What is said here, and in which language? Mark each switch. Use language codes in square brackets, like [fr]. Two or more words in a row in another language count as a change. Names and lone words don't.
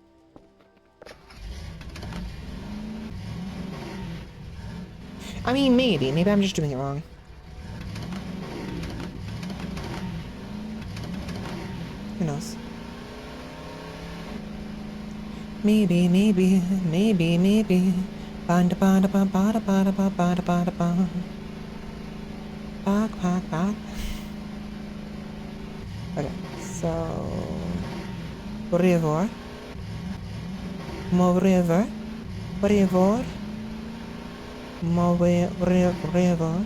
[en] I mean, maybe. Maybe I'm just doing it wrong. Who knows? Maybe, maybe, maybe, maybe. Banda banda ba bada bada ba bada bada ba. Back, back, back. Okay, so river, more river, river, more river.